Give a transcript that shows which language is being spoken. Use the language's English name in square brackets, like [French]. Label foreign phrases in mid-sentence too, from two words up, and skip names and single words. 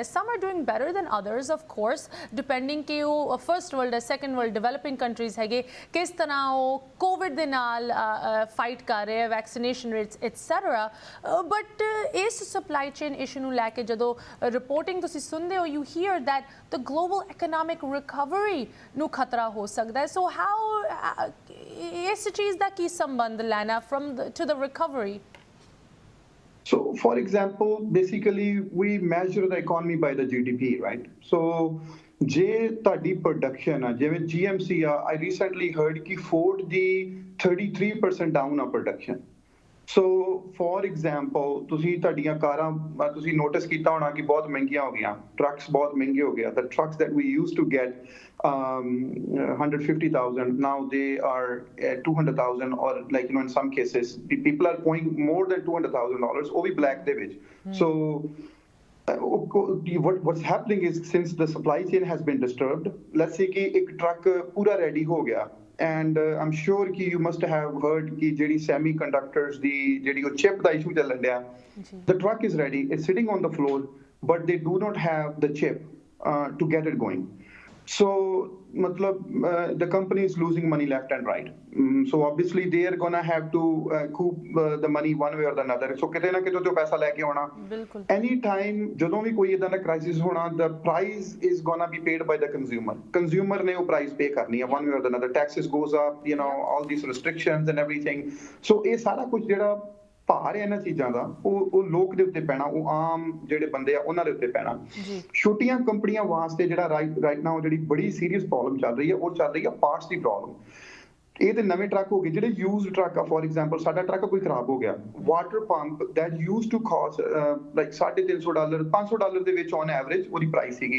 [English] some are doing better than others of course, depending [Punjabi] ਕਿ ਉਹ [English] first world ਹੈ, second world, developing countries [Punjabi] ਹੈਗੇ, ਕਿਸ ਤਰ੍ਹਾਂ ਉਹ ਕੋਵਿਡ ਦੇ ਨਾਲ ਫਾਈਟ ਕਰ ਰਹੇ ਹੈ, [English] vaccination rates etcetera. [Punjabi] ਬਟ ਇਸ [English] supply chain issue [Punjabi] ਨੂੰ ਲੈ ਕੇ ਜਦੋਂ ਰਿਪੋਰਟਿੰਗ ਤੁਸੀਂ ਸੁਣਦੇ ਹੋ, [English] you hear that the global economic recovery [Punjabi] ਨੂੰ ਖਤਰਾ ਹੋ ਸਕਦਾ ਹੈ। [English] so how [Punjabi] ਇਸ ਚੀਜ਼ ਦਾ ਕੀ ਸੰਬੰਧ ਲੈਣਾ [English] to the recovery? So, for example, basically we measure the economy by the GDP, right? So, [Punjabi] ਜੇ ਤੁਹਾਡੀ ਪ੍ਰੋਡਕਸ਼ਨ ਆ, ਜਿਵੇਂ GMC ਆ, [English] I recently heard [Punjabi] ਕਿ Ford ਦੀ 33% ਡਾਊਨ ਆ ਪ੍ਰੋਡਕਸ਼ਨ। [English] so for example [Punjabi] ਤੁਸੀਂ ਤੁਹਾਡੀਆਂ ਕਾਰਾਂ ਤੁਸੀਂ ਨੋਟਿਸ ਕੀਤਾ ਹੋਣਾ ਕਿ ਬਹੁਤ ਮਹਿੰਗੀਆਂ ਹੋ ਗਈਆਂ, ਟਰੱਕਸ ਬਹੁਤ ਮਹਿੰਗੇ ਹੋ ਗਏ। [English] the trucks that we used to get 150,000 now they are at 200,000, or like in some cases people are paying more than $200,000 [Punjabi] ਉਹ ਵੀ ਬਲੈਕ ਦੇ ਵਿੱਚ। [English] So what's happening is, since the supply chain has been disturbed, let's say [Punjabi] ਕਿ ਇੱਕ ਟਰੱਕ ਪੂਰਾ ਰੈਡੀ ਹੋ ਗਿਆ, [English] and I'm sure ਕਿ you must have heard [Punjabi] ਕਿ ਜਿਹੜੀ semiconductors ਦੀ ਜਿਹੜੀ ਉਹ chip ਦਾ issue ਚੱਲਣ ਡਿਆ, [English] the truck is ready, it's sitting on the floor, but they do not have the chip to get it going। So matlab the company is losing money left and right। So obviously they are gonna have to coop the money one way or the another। [Punjabi] So ਕਿਤੇ ਨਾ ਕਿਤੇ ਤੋਂ ਪੈਸਾ ਲੈ ਕੇ ਆਉਣਾ। ਬਿਲਕੁਲ। [English] Any time [Punjabi] ਜਦੋਂ ਵੀ ਕੋਈ ਇਦਾਂ ਦਾ ਕ੍ਰਾਈਸਿਸ ਹੋਣਾ, [English] the price is gonna be paid by the consumer। [Punjabi] Consumer ਨੇ ਉਹ ਪ੍ਰਾਈਸ ਪੇ ਕਰਨੀ ਹੈ [English] one way or the other। Taxes goes up, all these restrictions and everything। [Punjabi] So ਇਹ ਸਾਰਾ ਕੁਝ ਜਿਹੜਾ ਭਾਰ ਹੈ ਇਹਨਾਂ ਚੀਜ਼ਾਂ ਦਾ, ਉਹ ਲੋਕ ਦੇ ਉੱਤੇ ਪੈਣਾ, ਉਹ ਆਮ ਜਿਹੜੇ ਬੰਦੇ ਆ ਉਹਨਾਂ ਦੇ ਉੱਤੇ ਪੈਣਾ। ਛੋਟੀਆਂ ਕੰਪਨੀਆਂ ਵਾਸਤੇ ਜਿਹੜਾ [English] right now [Punjabi] ਜਿਹੜੀ ਬੜੀ [English] serious problem [Punjabi] ਚੱਲ ਰਹੀ ਹੈ, ਉਹ ਚੱਲ ਰਹੀ ਹੈ ਪਾਰਟਸ ਦੀ ਪ੍ਰੋਬਲਮ। ਇਹ ਤੇ ਨਵੇਂ ਟਰੱਕ ਹੋ ਗਏ, ਜਿਹੜੇ [English] used truck [Punjabi] ਆ। [English] for example [Punjabi] ਸਾਡਾ ਟਰੱਕ ਕੋਈ ਖਰਾਬ ਹੋ ਗਿਆ, [English] water pump that used to cost like $350, $500 [Punjabi] ਦੇ ਵਿੱਚ [English] on average [Punjabi] ਉਹਦੀ ਪ੍ਰਾਈਸ ਸੀਗੀ।